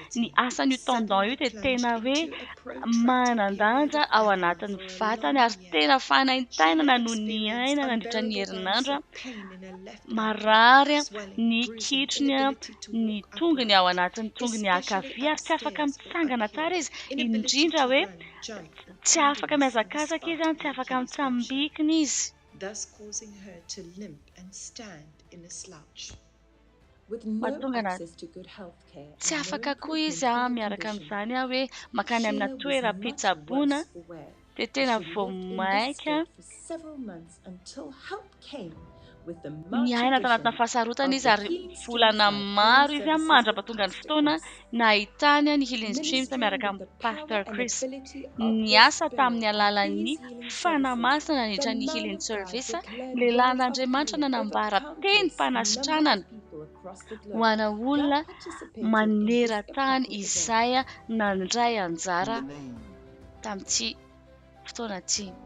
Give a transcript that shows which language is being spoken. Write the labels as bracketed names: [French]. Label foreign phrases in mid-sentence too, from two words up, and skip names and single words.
[Malagasy] ny asan'io tendon io dia tena hoe manan-danja ao anatin'ny vatany ary tena fanaintainana no ny aina nandritra ny herinandro marary ny kitrony ny tongony ao anatin'ny tongony ankavia ary tsy afaka mitsangana tsara izy indrindra hoe tsy afaka mihazakazaka izy tsy afaka mitsambikina izy. [English] Thus causing her to limp and stand in a slouch. With [Malagasy] Mahatonga [English] no [Malagasy] anazy [English] access to good health care [Malagasy] tsy [English] and no [Malagasy] afaka koa [English] improvement [Malagasy] izy [English] in her [Malagasy] miaraka [English] condition, [Malagasy] amin'izany hoe makany amina [English] Sheila was [Malagasy] toeram-pitsaboana [English] much worse for wear. [Malagasy] dia tena [English] She [Malagasy] vao [English] lived in this [Malagasy] maika [English] state for several months until help came [Malagasy] Niaina tao anatina fahasarotana izy ary volana maro izy mandrapatonga ny fotoana nahitany ny Healing Streams miaraka amin'ny Pastor Chris. Niasa tamin'ny alalan'ny fanamasina nandritra ny Healing Service, lehilahy n'Andriamanitra nanambara teny Fanasitranana ho ana olona maneran-tany izay nandray anjara tamin'ity fotoana ity.